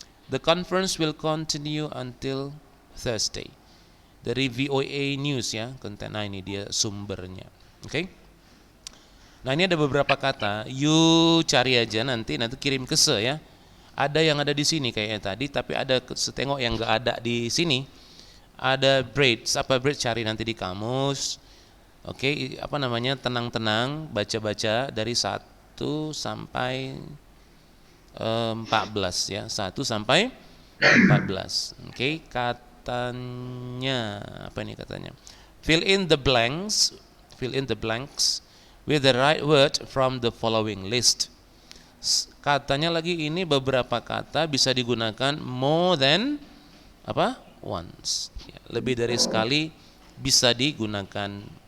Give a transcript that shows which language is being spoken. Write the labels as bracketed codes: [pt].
[en] The conference will continue until Thursday. [id] Dari VOA News ya, konten ini dia sumbernya. Oke. Nah, ini ada beberapa kata, you cari aja nanti kirim ke ya. Ada yang ada di sini kayaknya tadi, tapi ada setengok yang enggak ada di sini. Ada braids, apa braids cari nanti di kamus. Oke, apa namanya? Tenang-tenang baca-baca dari 1 sampai 14 ya. 1 sampai 14. Oke, katanya apa ini katanya? [en] Fill in the blanks with the right word from the following list. [id] Katanya lagi ini beberapa kata bisa digunakan [en] more than [id] apa? [en] Once. [id] Ya, lebih dari sekali bisa digunakan.